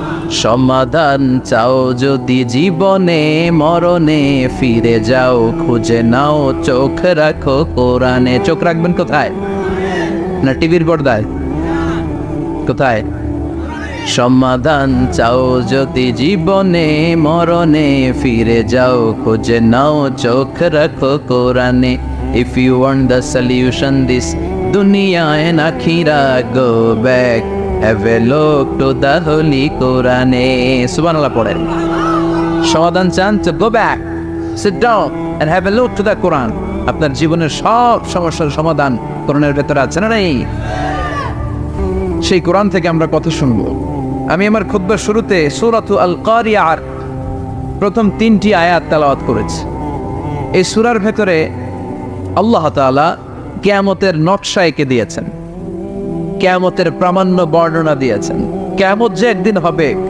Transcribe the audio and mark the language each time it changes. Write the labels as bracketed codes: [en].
[bn] সমাধান চাও যদি জীবনে, মরণে ফিরে যাও, খুঁজে নাও, চোখ রাখো কোরআনে। চোখ রাখবেন কোথায়? না টিভির পর্দায়? কোথায়? সমাধান চাও যদি জীবনে, মরণে ফিরে যাও, খুঁজে নাও, চোখ রাখো কোরআনে। [en] If you want the solution this dunya and akhirah, go back, have a look to the holy Quran. [bn] Subhanallah পড়েন। সমাধান চান তো [en] go back, sit down and have a look to the Quran. [bn] আপনার জীবনের সব সমস্যার সমাধান কোরআনের ভেতরে আছে না নাই? সেই কোরআন থেকে আমরা কথা শুনবো। আমি আমার খুতবার শুরুতে সূরাতু আল কারিয়ার প্রথম 3টি আয়াত তেলাওয়াত করেছি। এই সূরার ভেতরে আল্লাহ তাআলা কিয়ামতের নকশা এঁকে দিয়েছেন, কিয়ামতের প্রামাণ্য বর্ণনা দিয়েছেন। কিয়ামত যে একদিন হবে